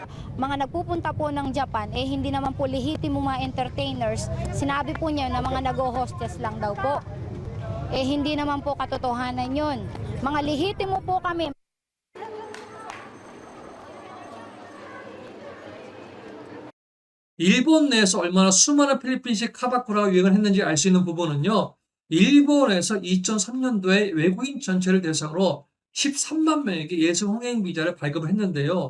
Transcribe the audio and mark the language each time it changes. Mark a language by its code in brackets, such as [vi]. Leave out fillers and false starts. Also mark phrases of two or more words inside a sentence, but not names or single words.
[tl] mga nagpupunta po ng Japan, hindi naman po lehitimo mga entertainers. Sinabi po niya na mga nag-hostess lang daw po. Hindi naman po katotohanan yun. Mga lehitimo po kami. [ko] 일본 내에서 얼마나 수많은 필리핀식 카바쿠라가 유행을 했는지 알 수 있는 부분은요. 일본에서 2003년도에 외국인 전체를 대상으로 13만 명에게 예술 홍행 비자를 발급을 했는데요.